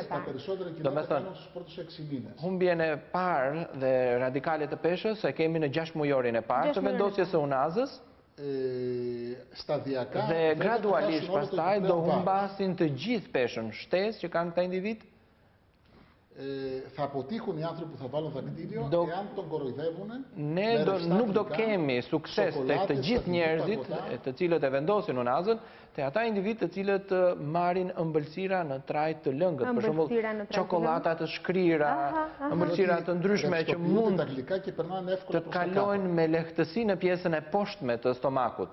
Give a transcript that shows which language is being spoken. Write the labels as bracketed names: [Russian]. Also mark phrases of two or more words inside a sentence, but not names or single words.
[Albanian] Domethënë, humbjen e parë dhe radikale të peshës e kemi në 6 mujorin e parë të vendosjes së unazës. Dhe gradualisht pastaj do humbasin të gjithë peshën shtesë që kanë këta individ. [Greek] Θα αποτύχουν οι άνθρωποι που θα βάλουν δακτύλιο εάν τον κοροϊδεύουν. [Albanian] Ne nuk do kemi sukses tek të gjithë njerëzit të cilët e vendosin unazën, te ata individ të cilët marrin ëmbëlsira në trajt të lëngët, për shembull çokolata të shkrira, ëmbëlsira të ndryshme që mund të kalojnë me lehtësi në pjesën e poshtme të stomakut.